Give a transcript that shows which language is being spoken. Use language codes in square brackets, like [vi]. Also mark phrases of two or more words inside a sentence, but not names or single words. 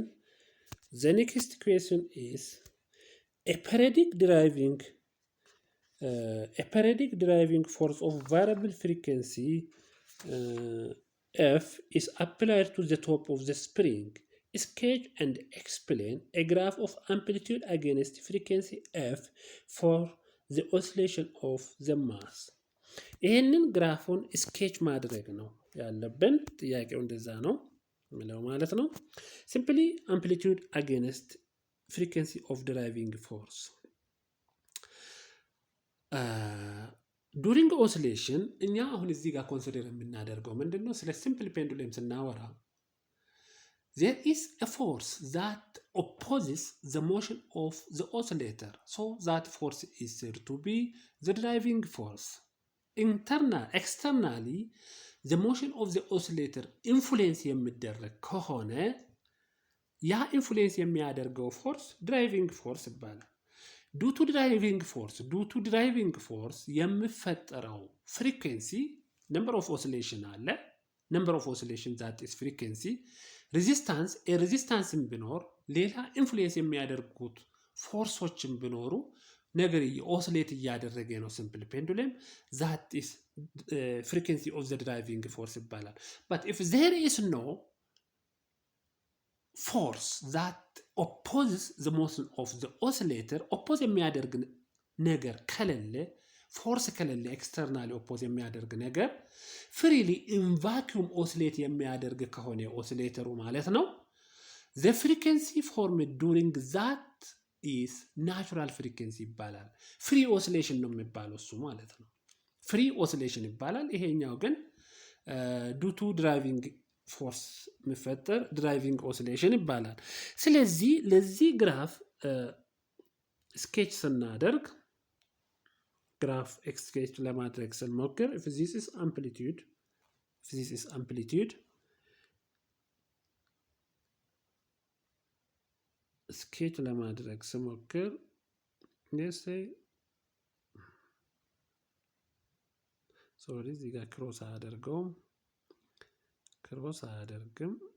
[en] The next equation is a periodic driving force of variable frequency F is applied to the top of the spring. Sketch and explain a graph of amplitude against frequency F for the oscillation of the mass. [am] ይህንን ግራፉን ስኬች ማድረግ ነው ያለብን። ጥያቄው እንደዛ ነው የሚለው ማለት ነው። ሲምፕሊ [en] amplitude against frequency of driving force. during oscillation [am] እኛ አሁን እዚህ ጋር ኮንሲደር የምናደርገው ምንድነው? [en] ስለ simple pendulum ስናወራ there is a force that opposes the motion of the oscillator, so that force is said to be the driving force. Externally the motion of the oscillator influence [am] የሚደረግ ከሆነ ያ ኢንፍሉዌንስ የሚያደርገው [en] force driving ፎርስ ይባላል። due to driving force የሚፈጠረው frequency number of oscillation አለ። number of oscillation that is frequency። ሬዚስታንስም [am] ቢኖር ሌላ [en] ኢንፍሉዌንስ [am] የሚያደርጉት ፎርሶችም ቢኖሩ ነገር [en] ኦሲሌት [am] እያደረገ ነው [en] simple pendulum that is frequency of the driving force ይባላል። but if there is no force that opposes the motion of the oscillator, oppose [am] የሚያደርግ ነገር ከሌለ ፎርስ ከሌለ [en] externally oppose የሚያደርግ ነገር freely in vacuum oscillate [am] የሚያደርግ ከሆነ [en] ኦሲሌተሩ [am] ማለት ነው [en] the frequency formed during that is natural frequency ይባላል። free oscillation [am] ነው የሚባለው እሱ ማለት ነው። [en] free oscillation ይባላል። [am] ይሄኛው ግን [en] due to driving ፎርስ የሚፈጠር driving oscillation ይባላል። [am] ስለዚህ ለዚህ [en] graph sketch ስናደርግ graph sketch [am] ለማድረግ ስንሞክር [en] if this is [am] amplitude ስኬች ለማድረግ ስሞክር እዚህ ጋር ክሮስ አያደርገውም ክሮስ አያደርግም።